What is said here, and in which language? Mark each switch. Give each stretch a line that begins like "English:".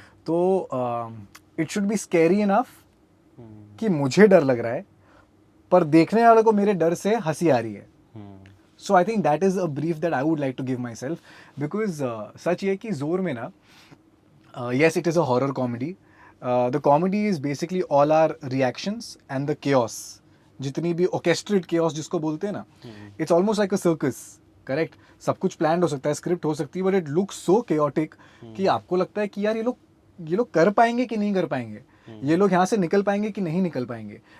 Hindi: तो
English: it should be scary enough
Hindi: कि मुझे डर लग रहा है, पर देखने वाले को मेरे डर से हंसी आ रही है.
English: so I think that is a brief that I would like to give myself, because
Hindi: सच ये कि जोर में ना,
English: yes, it is a horror comedy. The comedy is basically all our reactions and the chaos.
Hindi: जितनी भी
English: orchestrated chaos
Hindi: जिसको बोलते हैं ना,
English: it's almost like a circus, correct?
Hindi: सब कुछ planned हो सकता है, script हो सकती है,
English: but it looks so chaotic
Hindi: कि आपको लगता है कि यार ये लोग कर पाएंगे कि नहीं कर पाएंगे, ये लोग यहाँ से निकल पाएंगे कि नहीं निकल पाएंगे.